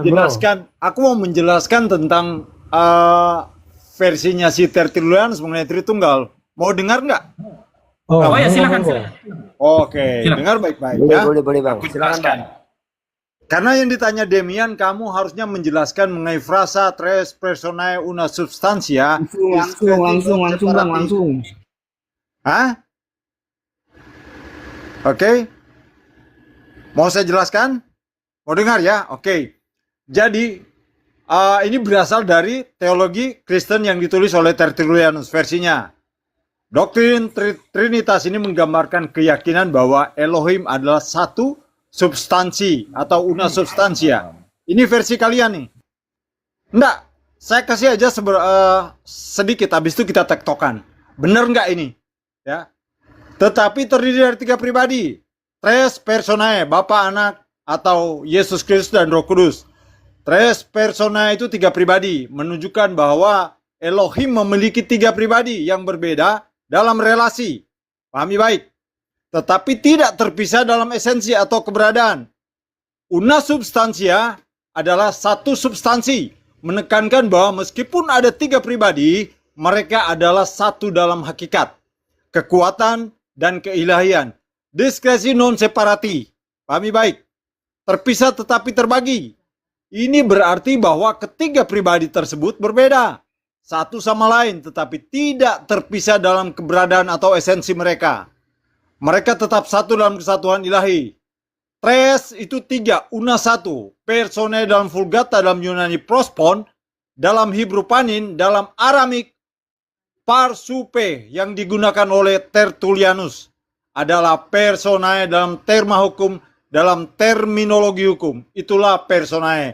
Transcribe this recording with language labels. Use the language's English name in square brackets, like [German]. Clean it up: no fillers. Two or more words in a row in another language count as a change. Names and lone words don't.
[Indonesian] Aku mau menjelaskan tentang versinya si Tertullianus mengenai Tritunggal. Mau dengar nggak? Oh ya, silakan. Oke, dengar baik-baik ya. Boleh Bang. Silakan Bang. Karena yang ditanya Demian, kamu harusnya menjelaskan mengenai frasa [Latin] tres personae una substantia. [Indonesian] Langsung Bang. Hah? Oke. Mau saya jelaskan? Mau dengar ya? Oke. Jadi ini berasal dari teologi Kristen yang ditulis oleh Tertullianus versinya. Doktrin Trinitas ini menggambarkan keyakinan bahwa Elohim adalah satu substansi atau [Latin] una substansia. [Indonesian] Ini versi kalian nih. Enggak, saya kasih aja sedikit, habis itu kita tektokan. Bener nggak ini? Ya. Tetapi terdiri dari 3 pribadi. [Latin] Tres personae, [Indonesian] Bapa, Anak, atau Yesus Kristus dan Roh Kudus. [Latin] Tres personae [Indonesian] itu 3 pribadi, menunjukkan bahwa Elohim memiliki 3 pribadi yang berbeda dalam relasi, pahami baik, tetapi tidak terpisah dalam esensi atau keberadaan. [Latin] Una substantia [Indonesian] adalah satu substansi, menekankan bahwa meskipun ada 3 pribadi, mereka adalah satu dalam hakikat, kekuatan, dan keilahian. [Latin] Diskresi non separati, [Indonesian] pahami baik, terpisah tetapi terbagi. Ini berarti bahwa ketiga pribadi tersebut berbeda satu sama lain, tetapi tidak terpisah dalam keberadaan atau esensi mereka. Mereka tetap satu dalam kesatuan ilahi. Tres itu 3, una 1. Personae dalam Vulgata, dalam Yunani prospon, dalam Hebrew panin, dalam Aramik parsupe yang digunakan oleh Tertullianus adalah personae dalam terma hukum, dalam terminologi hukum. Itulah personae.